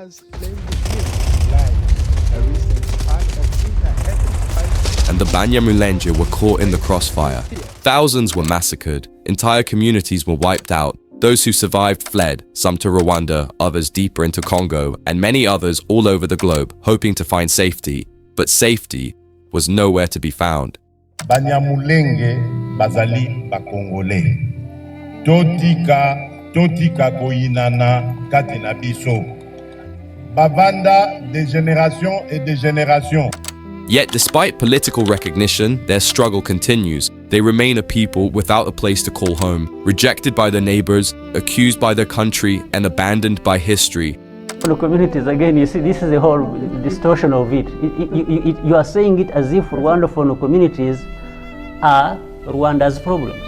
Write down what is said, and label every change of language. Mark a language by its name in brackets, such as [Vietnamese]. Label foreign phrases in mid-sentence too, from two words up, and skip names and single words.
[English] And the Banyamulenge were caught in the crossfire. Thousands were massacred, entire communities were wiped out. Those who survived fled, some to Rwanda, others deeper into Congo, and many others all over the globe, hoping to find safety. But safety was nowhere to be found. [Lingala] Banyamulenge bazali bakongole. Totika koinana katina biso. [French] Bavanda des générations et des générations. [English] Yet despite political recognition, their struggle continues. They remain a people without a place to call home, rejected by their neighbors, accused by their country, and abandoned by history. For communities, again, you see, this is the whole distortion of it. You are saying it as if Rwandophone communities are Rwanda's problems.